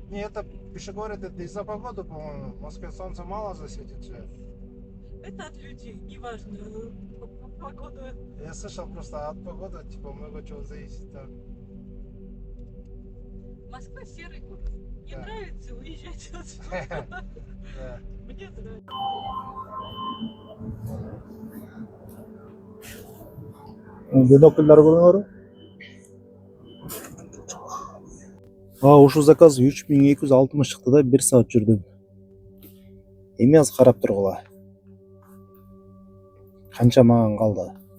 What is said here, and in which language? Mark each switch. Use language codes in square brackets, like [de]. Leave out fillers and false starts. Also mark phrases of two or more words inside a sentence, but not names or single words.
[ru] Не, это, пиши говорят, это из-за погоды, по-моему. В Москве солнце мало засветит же. Это от людей, неважно, погода. Я слышал просто от погоды, типа, много чего зависит. Да. Москва серый город. Не Да. нравится, уезжайте отсюда. Да. Мне нравится. [ky] Бинокльдар көрүңөр. Ушул заказ 3260 чыкты да, 1 саат жүрдүм. Эми азыр карап тургула. Канча маған калды?